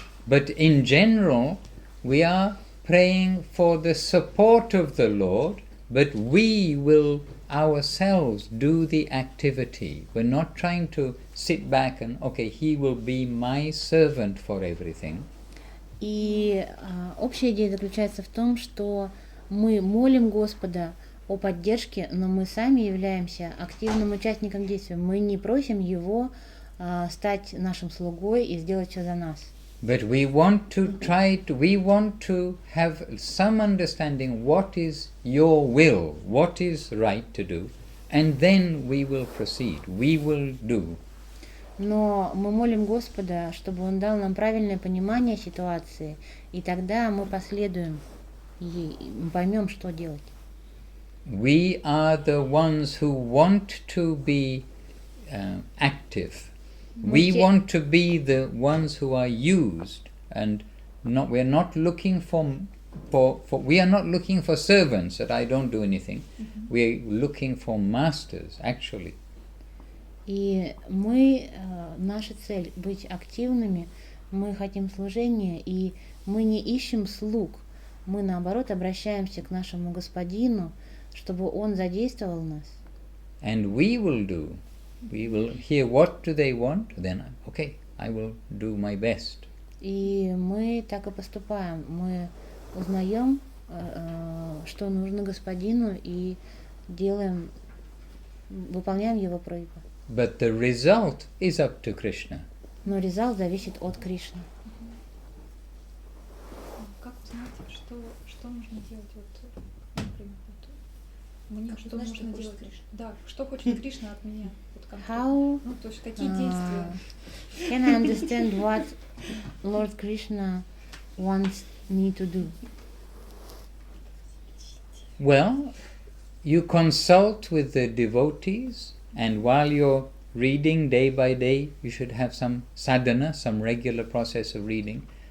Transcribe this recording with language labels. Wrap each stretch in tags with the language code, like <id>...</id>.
<en>But in general, we are praying for the support of the Lord, but we will ourselves do the activity. We're not trying to sit back and, okay, He will be my servant for everything.</en> <ru>И общая идея заключается в том, что мы молим Господа о поддержке, но мы сами являемся активным участником действия. Мы не просим Его стать нашим слугой и сделать все за нас.</ru> <en>But we want to have some understanding what is your will, what is right to do, and then we will proceed, we will do.</en> <ru>Но мы молим Господа, чтобы Он дал нам правильное понимание ситуации, и тогда мы последуем и поймем, что делать.</ru> <en>We are the ones who want to be active. We want to be the ones who are used, and we are not looking for servants that I don't do anything. We are looking for masters, actually.</en> <ru>И наша цель быть активными, мы хотим служения, и мы не ищем слуг, мы наоборот обращаемся к нашему Господину, чтобы Он задействовал нас.</ru> <en>And we will hear what do they want, then okay, I will do my best.</en> <ru>И мы так и поступаем, мы узнаем, что нужно Господину, и выполняем Его просьбы.</ru> <en>But the result is up to Krishna.</en> <ru>Но результат зависит от Кришны. Как узнать, что нужно делать? Например, мне что знаешь, нужно что делать? Кришна? Да, что хочет Кришна от меня?</ru> <en>How</en> <ru>то есть какие действия?</ru> <en>Can I understand what Lord Krishna wants me to do? Well, you consult with the devotees, and while you're reading day by day, you should have some sadhana, some regular process of reading.</en>